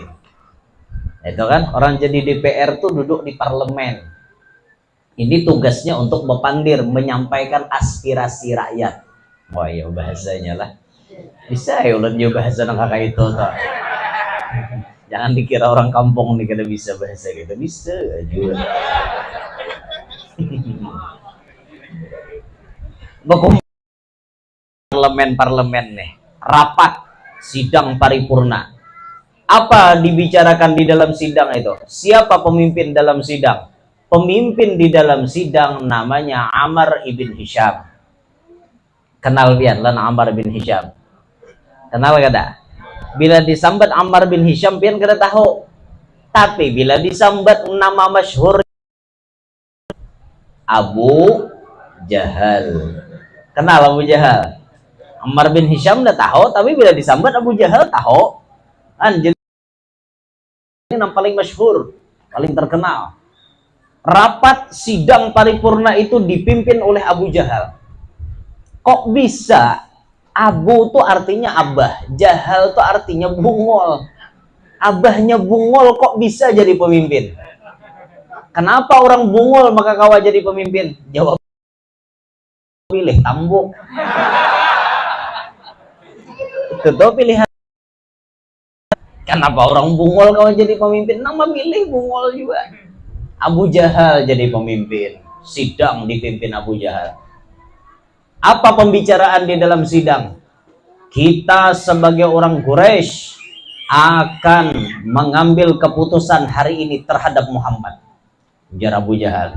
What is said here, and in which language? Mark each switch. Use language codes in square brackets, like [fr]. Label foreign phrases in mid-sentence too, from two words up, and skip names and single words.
[bjn] Itu kan orang jadi DPR tuh duduk di parlemen. Ini tugasnya untuk bepandir, menyampaikan aspirasi rakyat. Oh iya bahasanya lah. Bisa ya ulan juga bahasa nang kakak itu toh. Jangan dikira orang kampung nih kada bisa bahasa gitu. Bisa juga. Parlemen nih, rapat sidang paripurna. Apa dibicarakan di dalam sidang itu? Siapa pemimpin dalam sidang? Pemimpin di dalam sidang namanya Ammar ibn Hisham. Kenal pian lan Ammar bin Hisham? Kenal kada? Bila disambat Ammar bin Hisham pian kada tahu. Tapi bila disambat nama masyhur Abu Jahal. Kenal Abu Jahal? Ammar bin Hisham dah tahu, tapi bila disambat Abu Jahal tahu. Anjir, ini yang paling masyhur, paling terkenal. Rapat sidang paripurna itu dipimpin oleh Abu Jahal. Kok bisa? Abu tuh artinya abah, Jahal tuh artinya bungol. Abahnya bungol kok bisa jadi pemimpin? Kenapa orang bungol maka kawa jadi pemimpin? Jawab, pilih tambuk. Itu tuh pilihan. Kenapa orang bungol kawa jadi pemimpin? Nama milih bungol juga. Abu Jahal jadi pemimpin. Sidang dipimpin Abu Jahal. Apa pembicaraan di dalam sidang? Kita sebagai orang Quraisy akan mengambil keputusan hari ini terhadap Muhammad. Ujar Abu Jahal.